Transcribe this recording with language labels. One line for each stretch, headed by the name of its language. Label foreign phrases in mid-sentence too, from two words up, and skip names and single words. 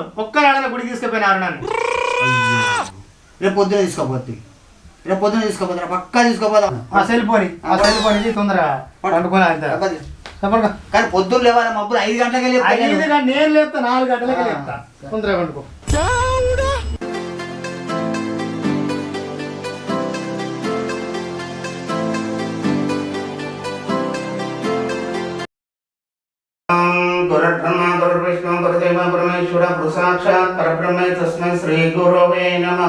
Telugu: ఒక్క నాడన గుడికి తీసుకుపోయినారు నన్ను. రేపు పొద్దున తీసుకోపోతారా? పక్కా తీసుకోపోదాం. సెల్ ఫోన్ ఇది తొందరగా పండుకొని వెళ్తా. కానీ పొద్దున్న లేవాలి. మబ్బులు 5 గంటలకే లేపు. నేను లేపుతా 4 గంటలకి లేపుతా. తొందరగా పండుకో.
Sanskrit: गुरुर्ब्रह्मा गुरुर्विष्णु गुरुदेव परमेश्वर साक्षात् परब्रह्म तस्मै श्री गुरवे नमः।